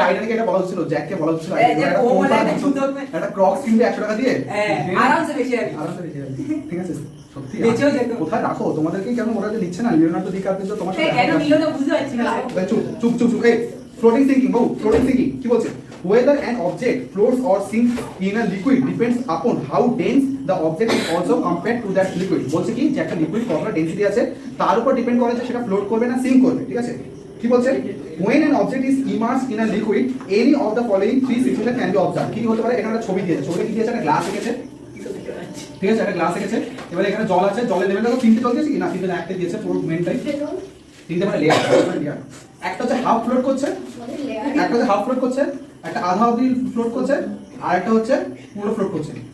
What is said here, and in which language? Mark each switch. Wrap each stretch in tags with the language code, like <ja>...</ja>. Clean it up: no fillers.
<bn>টাইটানিকে এটা বলা হচ্ছিল, জ্যাককে বলা হচ্ছিল এই যে ফোমওয়ালা একটা জুতো একটা ক্রক্স কিনবে 100 টাকা দিয়ে। হ্যাঁ আরামসে ভেসে যাবে। আরামসে বেঁচে যাবে। ঠিক আছে সত্যি। বেঁচেও যেত। কোথায় রাখো তোমাদেরকেই কেন ওরা যে নিচ্ছে না? লিওনার্দো ডিকাপ্রিও তোমার স্যার সাথে কেন নিল না বুঝতে পারছি না। চুপ চুপ চুপ চুপ। এই ফ্লোটিং সিঙ্কিং, বাবু ফ্লোটিং সিঙ্কিং কি বলছে?</bn> <en>Whether an object floats or sinks in a liquid depends upon how dense the object is also compared to that liquid.</en> <bn>বলছে কি যে একটা লিকুইড কতটা ডেনসিটি আছে তার উপর ডিপেন্ড করে যে সেটা ফ্লোট করবে না সিঙ্ক করবে। ঠিক আছে? কি বলছে?</bn> <en>When an object is immersed in a liquid, any of the following three situations can be observed.</en> <bn>কি হতে পারে? এখানে একটা ছবি দিয়েছে, ছবিতে কি দিয়েছে? একটা গ্লাস এঁকেছে। ঠিক আছে, একটা গ্লাস এঁকেছে। এবারে এখানে জল আছে, জলের লেভেল দেখো, তিনটে জল দিয়েছে কি না? তিনটে না, একটা দিয়েছে পুরো মেনটাই। তিনটে মানে লেয়ার। একটা হচ্ছে হাফ ফ্লোট করছে, একটা হচ্ছে হাফ ফ্লোট করছে, একটা আধা অবধি ফ্লোট করছে, আর একটা হচ্ছে পুরো ফ্লোট করছে।</bn>